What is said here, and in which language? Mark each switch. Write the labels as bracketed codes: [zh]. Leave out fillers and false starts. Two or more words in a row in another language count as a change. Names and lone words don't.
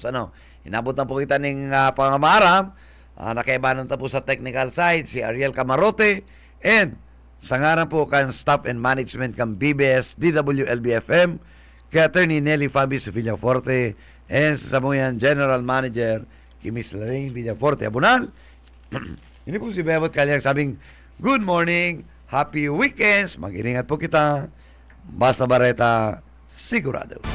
[bik] Inabot na po kita ng pangamaram. Nakaibanan ta po sa [en] technical side [bik] si Ariel Camarote and sa ngaran po kan staff and management kan BBS DWLB-FM kay Attorney Nelly Fabis Villaforte and sa samuyan General Manager Miss Lorraine Villaforte Abunal. Ini po si Bebot Kalyang sabing [en] good morning, happy weekends, [bik] mag-iringat po kita. Basta Bareta, sigurado.